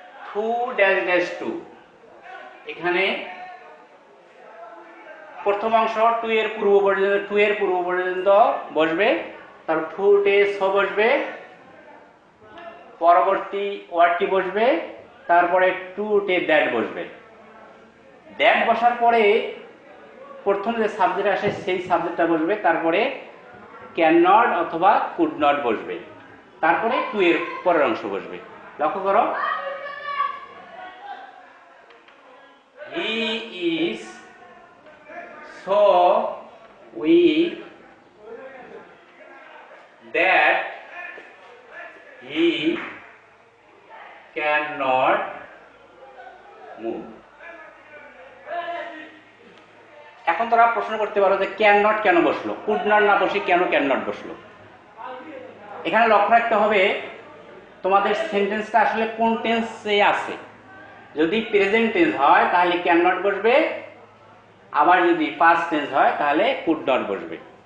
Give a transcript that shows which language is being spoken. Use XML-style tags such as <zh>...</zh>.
<bn>To dash dash two, এখানে প্রথম অংশ টু এর পূর্ব পর্যন্ত বসবে, তারপর টু টে স বসবে, পরবর্তী ওয়ার্ডটি বসবে, তারপরে টু টে দ্যাট বসবে। দ্যাট বসার পরে প্রথম যে সাবজেক্ট আসে সেই সাবজেক্টটা বসবে, তারপরে ক্যান নট অথবা কুড নট বসবে, তারপরে টু এর পরের অংশ বসবে। লক্ষ্য করো,</bn> <en>He is so weak that he cannot move।</en> <bn>এখন তোরা প্রশ্ন করতে পারো যে ক্যান নট কেন বসলো, কুড নট না বসে কেন ক্যান নট বসলো। এখানে লক্ষ্য রাখতে হবে তোমাদের সেন্টেন্সটা আসলে কোন টেন্সে আছে। যদি প্রেজেন্ট টেন্স হয় তাহলে ক্যান নট বসবে, আবার যদি পাস্ট টেন্স হয় তাহলে কুড নট বসবে।</bn>